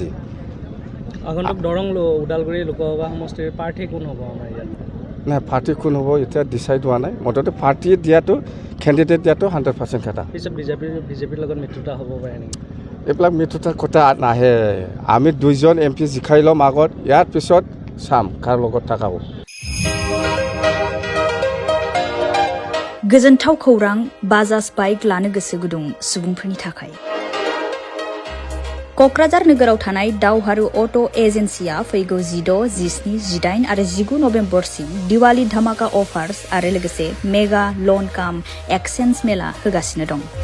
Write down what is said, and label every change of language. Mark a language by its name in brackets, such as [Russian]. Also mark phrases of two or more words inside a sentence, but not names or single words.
[Assamese] আগন্তুক দৰং ওদালগুৰি লোকসভা সমষ্টিৰ প্ৰাৰ্থী কোন হ'ব আমাৰ ইয়াত? নাই পাৰ্টি কোন হ'ব এতিয়া ডিচাইড হোৱা নাই মুঠতে পাৰ্টি দিয়াটো কেণ্ডিডেট দিয়াটো 100% কথা পিছত বিজেপিৰ লগত মিত্ৰতা হ'ব পাৰে নেকি? এইবিলাক মিত্ৰতাৰ কথা নাহে আমি দুইজন MP জিকাই ল'ম আগত ইয়াৰ পিছত চাম কাৰ লগত থকা হ'ব [Bodo] गोजोनथाव खौरां बाजाज बाइक लानो गोसो गुदुं सुबुंफोरनि थाखाय क'क्राझार नोगोराव थानाय दावहारु अट' एजेन्सिया फैगौ 16, 17, 18 आरो 19 नभेम्बरसिम दिवाली धामाका अफार्स आरो लोगोसे [English] mega loan cum exchange mela [Bodo] होगासिनो दं